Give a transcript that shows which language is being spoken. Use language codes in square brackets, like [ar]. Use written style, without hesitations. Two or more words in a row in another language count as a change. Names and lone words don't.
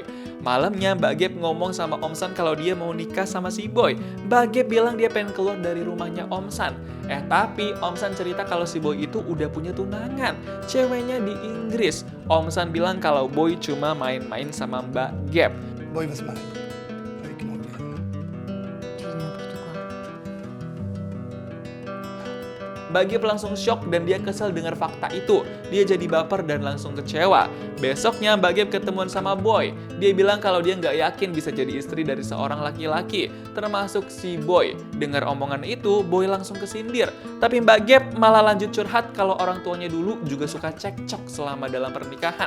[id] Malamnya Mbak Gap ngomong sama Om San kalau dia mau nikah sama si Boy. Mbak Gap bilang dia pengen keluar dari rumahnya Om San. Tapi Om San cerita kalau si Boy itu udah punya tunangan, ceweknya di Inggris. Om San bilang kalau Boy cuma main-main sama Mbak Gap. [fr] Boy va se marier avec une Anglaise. Tu dis n'importe quoi. [id] Mbak Gap langsung shock dan dia kesel dengar fakta itu. Dia jadi baper dan langsung kecewa. Besoknya Mbak Gap ketemuan sama Boy. Dia bilang kalau dia nggak yakin bisa jadi istri dari seorang laki-laki, termasuk si Boy. Dengar omongan itu, Boy langsung kesindir. Tapi Mbak Gap malah lanjut curhat kalau orang tuanya dulu juga suka cekcok selama dalam pernikahan.